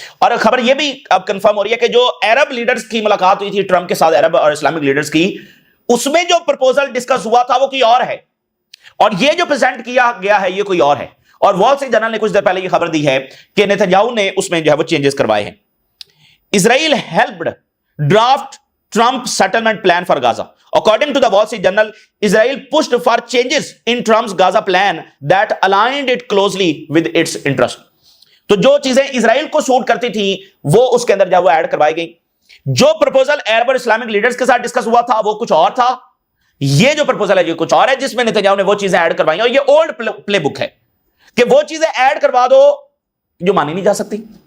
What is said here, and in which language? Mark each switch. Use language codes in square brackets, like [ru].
[ur] اور خبر یہ بھی اب کنفرم ہو رہی ہے کہ جو عرب لیڈرز کی ملاقات ہوئی تھی ٹرمپ کے ساتھ, عرب اور اسلامک لیڈرز کی, اس میں جو پرپوزل ڈسکس ہوا تھا وہ کوئی اور ہے, اور یہ جو پریزنٹ کیا گیا ہے یہ کوئی اور ہے. اور وال اسٹریٹ جرنل نے کچھ دیر پہلے یہ خبر دی ہے کہ نیتنیاہو نے اس میں جو ہے وہ چینجز کروائے ہیں. [en] Israel helped draft Trump settlement plan for Gaza. According to the Wall Street Journal, Israel pushed for changes in Trump's Gaza plan that aligned it closely with its interest. [ur] تو جو چیزیں اسرائیل کو سوٹ کرتی تھیں وہ اس کے اندر جو وہ ایڈ کروائی گئی. جو پرپوزل عرب اور اسلامک لیڈرز کے ساتھ ڈسکس ہوا تھا وہ کچھ اور تھا, یہ جو پرپوزل ہے یہ کچھ اور ہے, جس میں نیتنیاہو نے وہ چیزیں ایڈ کروائی. اور یہ اولڈ پلے بک ہے کہ وہ چیزیں ایڈ کروا دو جو مانی نہیں جا سکتی.